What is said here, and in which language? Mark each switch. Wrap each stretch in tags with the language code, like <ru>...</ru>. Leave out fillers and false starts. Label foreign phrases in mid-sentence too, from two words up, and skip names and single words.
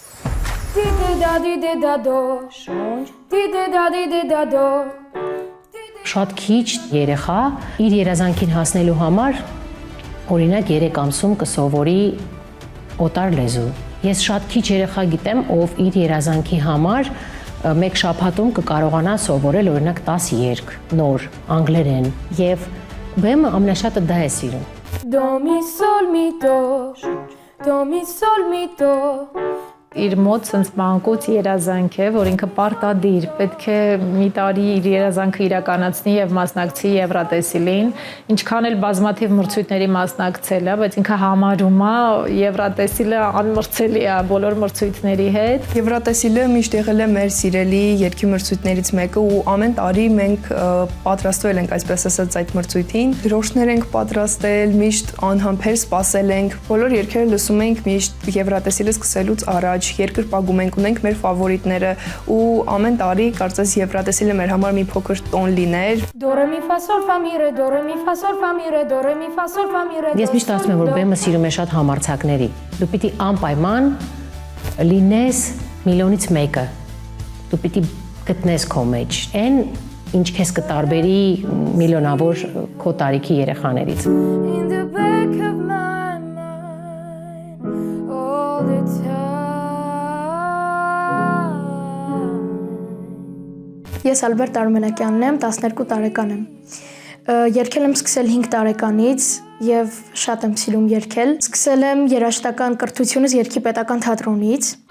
<hy>Շատ քիչ երեխա իր երազանքին հասնելու համար օրինակ 3 ամսում կսովորի օտար լեզու։ Ես շատ քիչ երեխա գիտեմ, ով իր երազանքի համար մեկ շաբաթում կկարողանա սովորել օրինակ 10 երգ, նոր, անգլերեն, եւ բեմը ամենաշատը դա է սիրում։ Do mi sol mi do, do mi sol mi do։ Իր մոտ ցած մանկուց երազանք է, որ ինքը պարտադիր պետք է մի տարի իր երազանքը իրականացնի եւ մասնակցի Եվրատեսիլին, ինչքան էլ բազմաթիվ մրցույթների մասնակցել է, բայց ինքը համարում է Եվրատեսիլը անմրցելի է բոլոր մրցույթների հետ։ Եվրատեսիլը միշտ եղել է մեր սիրելի երգի մրցույթներից մեկը ու ամեն տարի մենք պատրաստվել ենք, այսպես ասած, այդ մրցույթին։ Դրոշներ ենք պատրաստել, միշտ անհամբեր սպասել ենք։ Բոլոր երգերը լսում ենք միշտ Եվրատեսիլը սկսելուց առաջ երկրպագում ենք, ունենք մեր ֆավորիտները ու ամեն տարի կարծես Եվրատեսիլը մեր համար մի փոքր տոն լիներ։ Do re mi fa sol fa mi re, do re mi fa sol fa mi re, do re mi fa sol fa mi re։ Ես միշտ ասում եմ, որ բեմը սիրում է շատ համարձակների։ Դու պիտի անպայման լինես միլիոնից մեկը։ Դու պիտի գտնես քո մեջ այն, ինչ քեզ կտարբերի միլիոնավոր քո տարիքի երեխաներից։</hy> <en>In the back of my mind all the time։</en> <hy>Ես Ալբերտ Արմենակյանն եմ, 12 տարեկան եմ։ Երգել եմ սկսել 5 տարեկանից եւ շատ եմ սիրում երգել։ Սկսել եմ երաժշտական կրթությունս Երգի պետական թատրոնից։</hy>